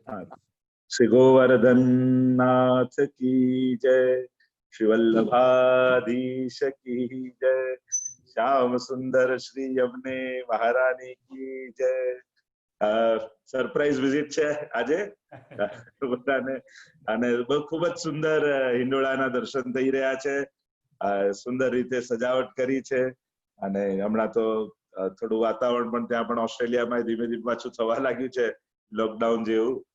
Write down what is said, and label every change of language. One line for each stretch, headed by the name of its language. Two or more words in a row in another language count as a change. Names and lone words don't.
Hindi: श्री गोवर्धन नाथ की जय, श्री वल्लभाधीश की जय, श्याम सुंदर श्री यमुने महारानी की जय.
English: surprise visit
Gujarati: છે આજે બધાને અને ખૂબ જ સુંદર હિંડોળાના દર્શન થઈ રહ્યા છે. સુંદર રીતે સજાવટ કરી છે અને હમણાં તો થોડું વાતાવરણ પણ ત્યાં પણ ઓસ્ટ્રેલિયામાં ધીમે ધીમે પાછું થવા લાગ્યું છે, લોકડાઉન જેવું.